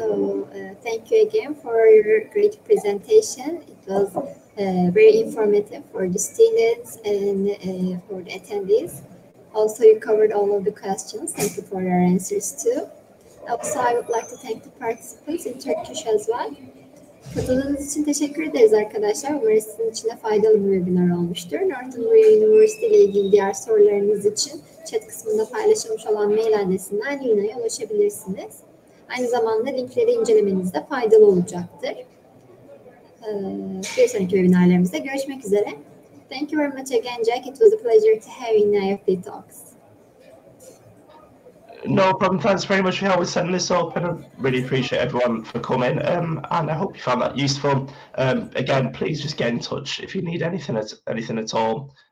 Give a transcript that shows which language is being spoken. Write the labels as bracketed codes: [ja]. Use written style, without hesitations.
[en] So thank you again for your great presentation. It was very informative for the students and for the attendees. Also, you covered all of the questions. Thank you for your answers too. Also, I would like to thank the participants in Turkish as well. [tr] Katıldığınız için teşekkür ederiz arkadaşlar. Umarım sizin için de faydalı bir webinar olmuştur. Northumbria Üniversitesi ile ilgili diğer sorularınız için chat kısmında paylaşılmış olan mail adresinden Lina'ya ulaşabilirsiniz. Aynı zamanda linkleri incelemenizde faydalı olacaktır. Bir sonraki webinarlarımızda görüşmek üzere. [en] Thank you very much again, Jack. It was a pleasure to have you in IEFT Talks. No problem. Thanks very much for helping setting this up, and I really appreciate everyone for coming. And I hope you found that useful. Again, please just get in touch if you need anything at all.